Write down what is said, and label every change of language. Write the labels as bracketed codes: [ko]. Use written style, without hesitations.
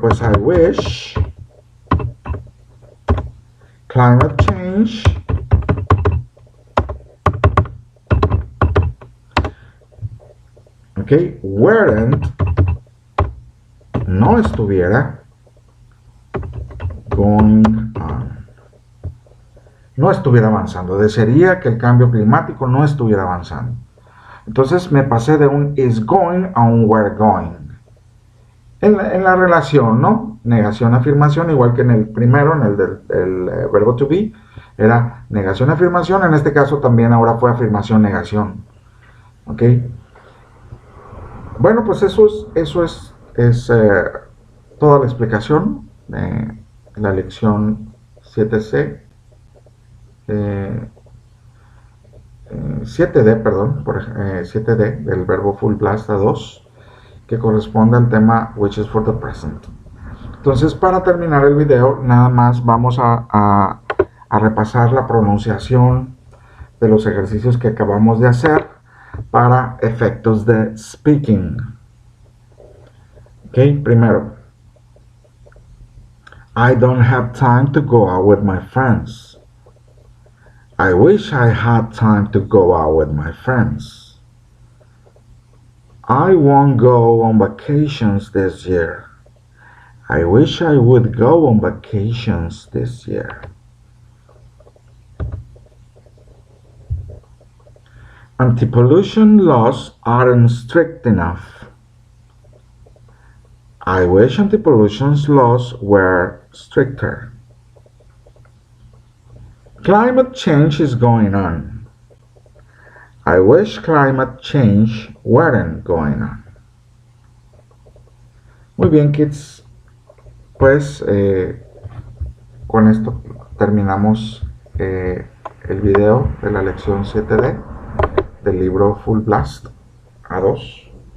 [es] Pues [en] I wish climate change weren't, [es] no estuviera [en] going on, [es] no estuviera avanzando. Desearía que el cambio climático no estuviera avanzando. Entonces me pasé de un [en] is going [es] a un [en] were going. [es] En la relación, ¿no? Negación, afirmación, igual que en el primero, en el del verbo to be, era negación, afirmación. En este caso también ahora fue afirmación, negación. ¿Ok? Bueno, pues eso es toda la explicación de la lección 7C. 7D, perdón, 7D del verbo full blast a 2, que corresponde al tema [en] which is for the present. [es] Entonces, para terminar el video, nada más vamos a repasar la pronunciación de los ejercicios que acabamos de hacer para efectos de speaking. Ok, primero, [en] I don't have time to go out with my friends. I wish I had time to go out with my friends. I won't go on vacations this year. I wish I would go on vacations this year. Anti-pollution laws aren't strict enough. I wish anti-pollution laws were stricter. Climate change is going on. I wish climate change weren't going on. [es] Muy bien, kids. Pues con esto terminamos el video de la lección 7D del libro Full Blast A2.